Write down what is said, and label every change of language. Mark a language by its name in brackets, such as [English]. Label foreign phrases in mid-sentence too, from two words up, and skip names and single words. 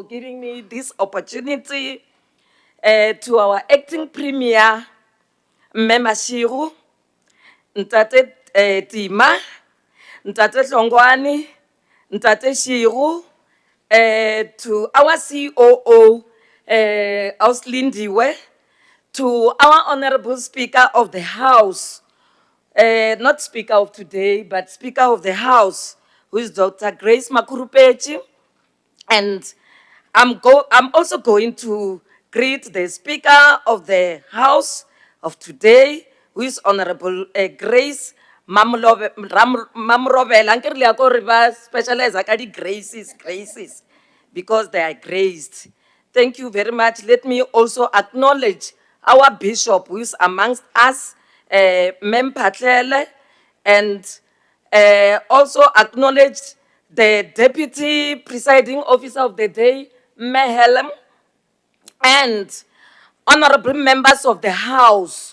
[English] giving me this opportunity to our acting Premier, Mema Shiru, Ntate Tima, Ntate Hlongwane, Ntate Shiru, to our COO, Auslindiwe, to our Honorable Speaker of the House, not Speaker of today, but Speaker of the House, who is Dr. Grace Makurupechi. And I'm also going to greet the Speaker of the House of today, who is Honorable Grace Mamrobela. [Northern Sotho] Ankere le ya ko re ba specialize ka di graces, [English] because they are graced. Thank you very much. Let me also acknowledge our bishop, who is amongst us, Mem Patlele, and also acknowledge the Deputy Presiding Officer of the day, Mehelem, and honorable members of the House.